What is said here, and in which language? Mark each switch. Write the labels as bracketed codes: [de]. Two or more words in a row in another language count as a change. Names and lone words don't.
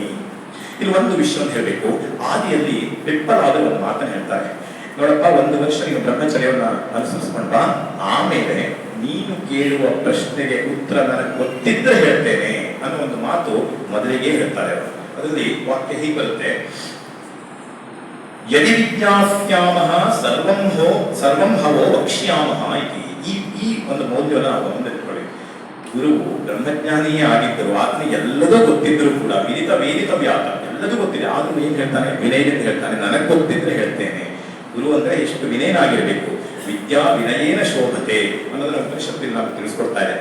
[kn] ಇಲ್ಲಿ ಒಂದು ವಿಷಯವನ್ನು ಹೇಳಬೇಕು. ಆದಿಯಲ್ಲಿ ಪಿಪ್ಪಲಾದರು ಒಂದು ಮಾತನ್ನು ಹೇಳ್ತಾರೆ, ನೋಡಪ್ಪ, 1 ವರ್ಷ ನೀನು ಬ್ರಹ್ಮಚರ್ಯವನ್ನ ಅನುಸರಿಸ್ಕೊಂಡ, ಆಮೇಲೆ ನೀನು ಕೇಳುವ ಪ್ರಶ್ನೆಗೆ ಉತ್ತರ ನನಗೆ ಗೊತ್ತಿದ್ರೆ ಹೇಳ್ತೇನೆ ಅನ್ನೋ ಒಂದು ಮಾತು ಮೊದಲಿಗೆ ಹೇಳ್ತಾರೆ ಅವರು. ಅದರಲ್ಲಿ ವಾಕ್ಯ ಹೀಗೆ ಬರುತ್ತೆ, [sa] ಯದಿ ವಿಜ್ಞಾಸ್ಯಾಮಃ ಸರ್ವಂ ಹವೋ ವಕ್ಷ್ಯಾಮಃ ಇತಿ. [kn] ಈ ಒಂದು ಮೌಲ್ಯವನ್ನು ನಾವು ಗಮನದಲ್ಲಿಟ್ಕೊಳ್ಳಿ. ಗುರುವು ಬ್ರಹ್ಮಜ್ಞಾನಿಯೇ ಆಗಿದ್ದರು, ಆತನಿಗೆ ಎಲ್ಲದೂ ಗೊತ್ತಿದ್ರು ಕೂಡ ವೇದಿತ ವ್ಯಾತ ಎಲ್ಲದೂ ಗೊತ್ತಿದೆ. ಆದ್ರೂ ಏನ್ ಹೇಳ್ತಾನೆ, ವಿನಯದಿಂದ ಹೇಳ್ತಾನೆ, ನನಗೆ ಗೊತ್ತಿದ್ರೆ ಹೇಳ್ತೇನೆ. ಗುರು ಅಂದ್ರೆ ಎಷ್ಟು ವಿನಯನಾಗಿರಬೇಕು. [sa] ವಿದ್ಯಾ ವಿನಯೇನ ಶೋಭತೆ [kn] ಅನ್ನೋದನ್ನ ಉಪನಿಷತ್ತಿನಲ್ಲಿ ನಾವು ತಿಳಿಸ್ಕೊಡ್ತಾ ಇದೆ.